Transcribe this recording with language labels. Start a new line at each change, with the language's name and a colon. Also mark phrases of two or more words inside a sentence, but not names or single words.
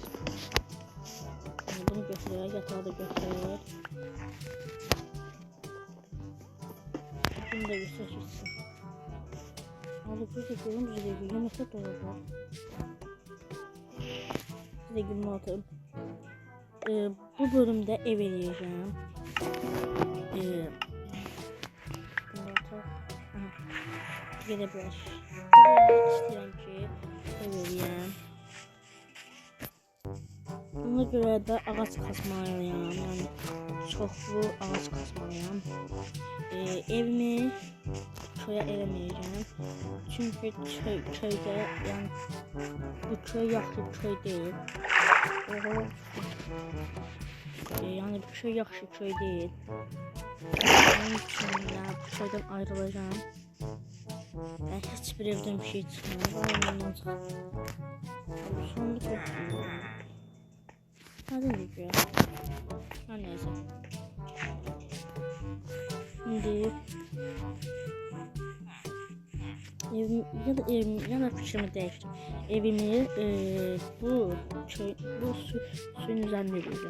Azerbaijani: Bunu götürək, yatağı da götürək. Bunu da götürəcəksin.
Turkish: Abi burada görünmüyor gibi yumurta dolabı. Size gülme atalım. Bu bölümde ev eləyəcəm.
Azerbaijani: Gedə bilər. İstəyirəm ki ev eləyəm. Buna görə də ağac kasmalıyam. Yəni çoxlu ağac kasmalıyam. Evimi köye eləməyəcəm. Çünkü köydə, yəni bu köy yaxşı köy deyil. Yəni bu köy yaxşı köy deyil. Onun üçün yəni bu köydən ayrılacağım. Yəni heç bir evdən bir şey çıxmıyor. Ondan çıxır. Sonunda qorxmuyorum.
Turkish: Hadi video. Her neyse. Şimdi evimi fikrimi değiştim. Evimi bu suyun üzerine edeceğim.